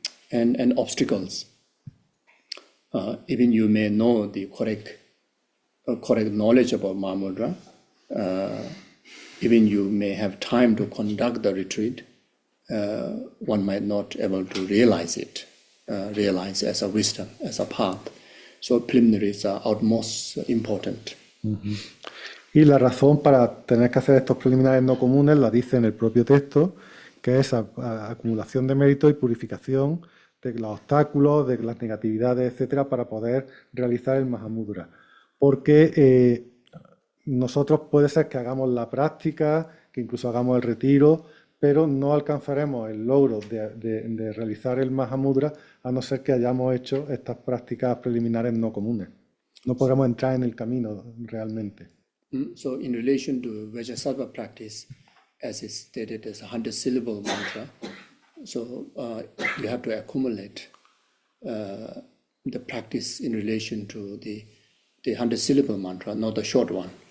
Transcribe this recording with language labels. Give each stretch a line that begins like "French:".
English: and obstacles, even you may know the correct knowledge about Mahamudra, even you may have time to conduct the retreat, one might not able to realize as a wisdom, as a path. So preliminaries are utmost important.
Spanish: Y la razón para tener que hacer estos preliminares no comunes la dice en el propio texto, que es acumulación de mérito y purificación de los obstáculos, de las negatividades, etcétera, para poder realizar el Mahamudra. Porque nosotros puede ser que hagamos la práctica, que incluso hagamos el retiro, pero no alcanzaremos el logro de realizar el Mahamudra a no ser que hayamos hecho estas prácticas preliminares no comunes. No podremos entrar en el camino realmente.
English: So in relation to Vajrasattva practice, as is stated as a 100-syllable mantra, so you have to accumulate the practice in relation to the 100-syllable mantra, not the short one.